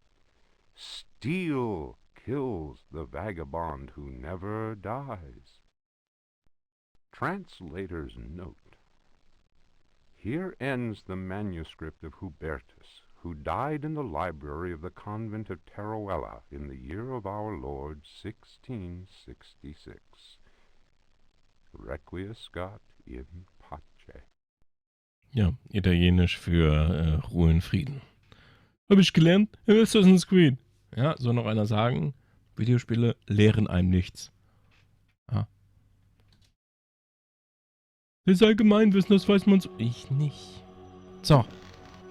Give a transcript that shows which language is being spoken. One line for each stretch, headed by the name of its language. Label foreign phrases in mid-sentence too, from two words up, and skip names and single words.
English: Steel kills the vagabond who never dies. Translator's note. Here ends the manuscript of Hubertus, who died in the library of the convent of Teruella in the year of our Lord 1666.
Latin: Requiescat in pace.
German: Ja, Italienisch für Ruhe in Frieden. Habe ich gelernt? Assassin's Creed. Ja, soll noch einer sagen, Videospiele lehren einem nichts. Ja. Das ist Allgemeinwissen, das weiß man so.